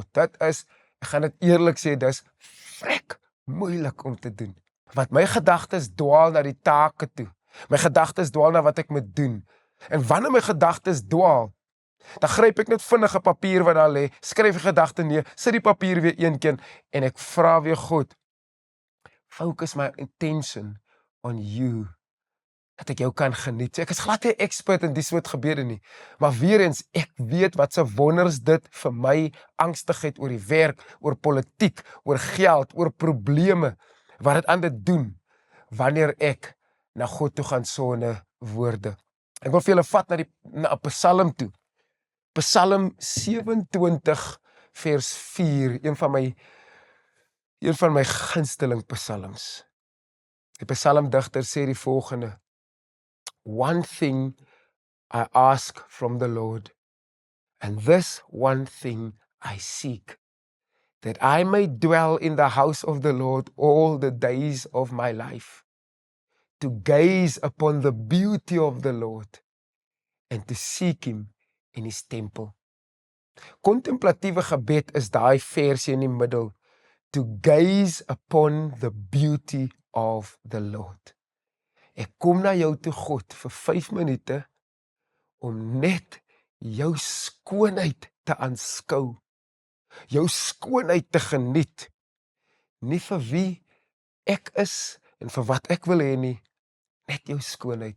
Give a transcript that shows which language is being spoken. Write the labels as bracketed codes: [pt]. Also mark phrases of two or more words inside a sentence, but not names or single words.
[af] Dit is, ek gaan dit eerlik sê, dis vrek moeilik om te doen. Want my gedagtes dwaal na die take toe. My gedagtes dwaal na wat ek moet doen. En wanneer my gedagtes dwaal, dan gryp ek net vinnig 'n papier wat daar lê, skryf die gedagte neer, sit die papier weer een keer en ek vra weer God, [en] focus my attention on you, [af] dat ek jou kan geniet. Ek is glad nie expert in die soort gebede nie, maar weer eens, ek weet wat se wonders dit vir my angstigheid oor die werk, oor politiek, oor geld, oor probleme, wat dit aan dit doen, wanneer ek na God toe gaan sonder woorde. Ek wil vir julle vat na 'n Psalm toe. Psalm 27 vers 4, een van my gunsteling psalms. Die psalmdigter sê die volgende: [en] One thing I ask from the Lord, and this one thing I seek, that I may dwell in the house of the Lord all the days of my life, to gaze upon the beauty of the Lord, and to seek him in his temple. [af] Kontemplatiewe gebed is daai versie in die middel. [en] To gaze upon the beauty of the Lord. [af] Ek kom na jou toe, God, vir 5 minute om net jou skoonheid te aanskou. Jou skoonheid te geniet. Nie vir wie ek is en vir wat ek wil hê nie, net jou skoonheid.